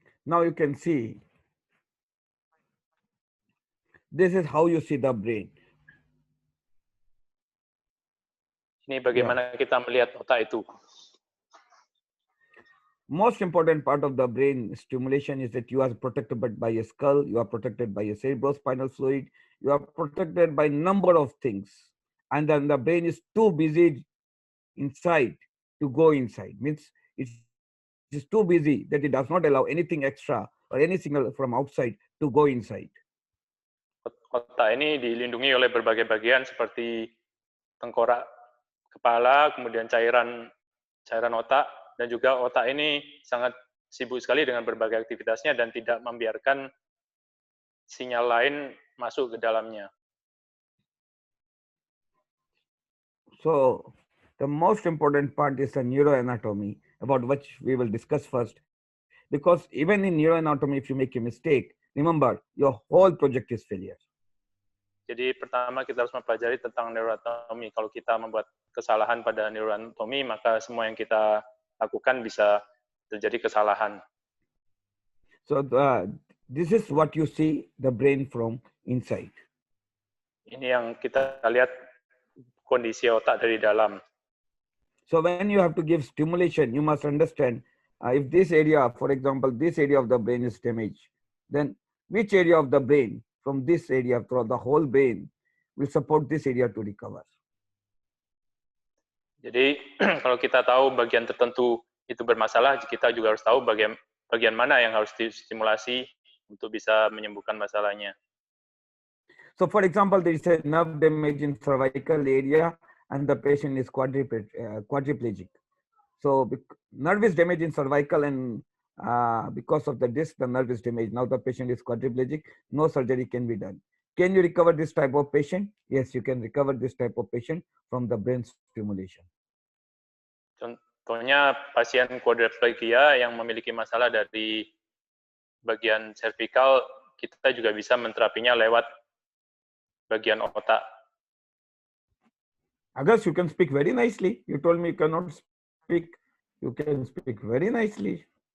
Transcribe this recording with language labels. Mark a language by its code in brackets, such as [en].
[en] Now you can see, this is how you see the brain. [id] Ini bagaimana kita melihat otak itu. [en] Most important part of the brain stimulation is that you are protected by a skull, you are protected by a cerebrospinal fluid, you are protected by number of things. And then the brain is too busy inside to go inside. Means it's too busy that it does not allow anything extra or any signal from outside to go inside. [id] Otak ini dilindungi oleh berbagai bagian seperti tengkorak kepala, kemudian cairan otak, dan juga otak ini sangat sibuk sekali dengan berbagai aktivitasnya dan tidak membiarkan sinyal lain masuk ke dalamnya. [en] So the most important part is the neuroanatomy, about which we will discuss first. Because even in neuroanatomy, if you make a mistake, remember, your whole project is failure. [id] Jadi pertama kita harus mempelajari tentang neuroanatomi. Kalau kita membuat kesalahan pada neuroanatomi, maka semua yang kita lakukan bisa terjadi kesalahan. [en] So this is what you see the brain from inside. [id] Ini yang kita lihat kondisi otak dari dalam. [en] So when you have to give stimulation, you must understand if this area, for example, this area of the brain is damaged, then which area of the brain from this area throughout the whole brain will support this area to recover. [id] Jadi kalau kita tahu bagian tertentu itu bermasalah, kita juga harus tahu bagian mana yang harus distimulasi untuk bisa menyembuhkan masalahnya. [en] So for example, there is a nerve damage in cervical area and the patient is quadriplegic. So nerve is damaged in cervical and because of the disc, the nerve is damaged. Now the patient is quadriplegic, no surgery can be done. Can you recover this type of patient? Yes, you can recover this type of patient from the brain stimulation. [id] Contohnya pasien quadriplegia yang memiliki masalah dari bagian cervical, kita juga bisa menterapinya lewat bagian otak. [en] Agus, you can speak very nicely. You told me you cannot speak. You can speak very nicely.